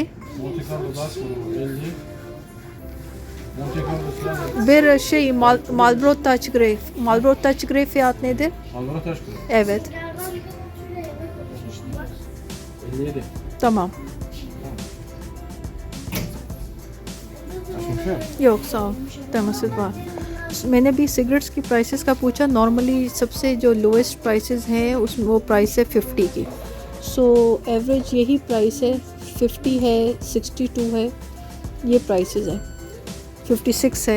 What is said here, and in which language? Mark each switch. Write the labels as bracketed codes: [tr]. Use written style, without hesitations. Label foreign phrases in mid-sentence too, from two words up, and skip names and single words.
[tr] Monte Carlo daha sonra 50. Monte Carlo falan. Bir şey Marlboro Touch Grey. Marlboro Touch Grey fiyat nedir? Alvaro taş koy. Evet. 57. Tamam. Açmış mı? yok sağ ol तमस्सद बार। [hi] मैंने भी सिगरेट्स की प्राइसेस का पूछा। नॉर्मली सबसे जो [en] lowest prices [hi] हैं उसमें वो प्राइस है 50 की। [en] so average [hi] यही प्राइस है, 50 है, 62 है, ये प्राइसेस हैं, 56 है।